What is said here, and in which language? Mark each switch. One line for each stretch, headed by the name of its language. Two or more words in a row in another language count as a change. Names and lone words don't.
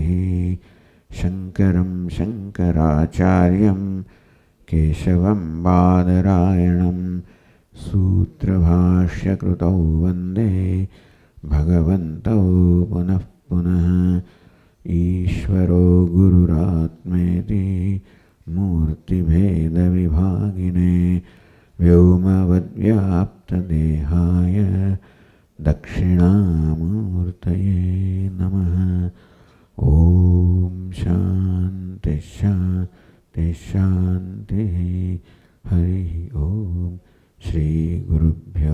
Sanskrit: શંકરં શંકરાચાર્યં કેશવં બાદરાયણં સૂત્રભાષ્યકૃતૌ વંદે ભગવन्तौ પુનઃ પુનઃ. ઈશ્વરો ગુરુરાત્મેતિ મૂર્તિભેદવિભાગિને व्योमवद्व्याप्तदेहाय दक्षिणामूर्तये नमः। ॐ शान्ति शान्ति शान्तिः। हरिः ॐ। श्री गुरुभ्यो